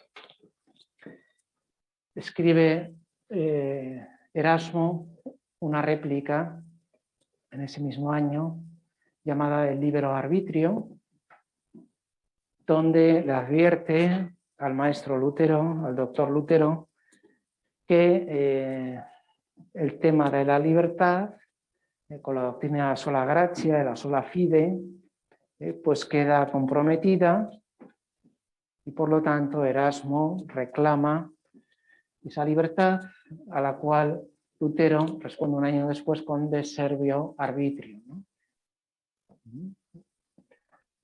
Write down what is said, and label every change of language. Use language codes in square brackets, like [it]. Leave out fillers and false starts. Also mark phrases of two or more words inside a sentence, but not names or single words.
[es] Escribe Erasmo una réplica en ese mismo año llamada el Libero Arbitrio, donde le advierte al maestro Lutero, al doctor Lutero, que el tema de la libertad, con la doctrina de la [la] sola gratia, [es] de la [la] sola fide, [es] pues queda comprometida, y por lo tanto Erasmo reclama esa libertad, a la cual Lutero responde un año después con De Servio Arbitrio, ¿no?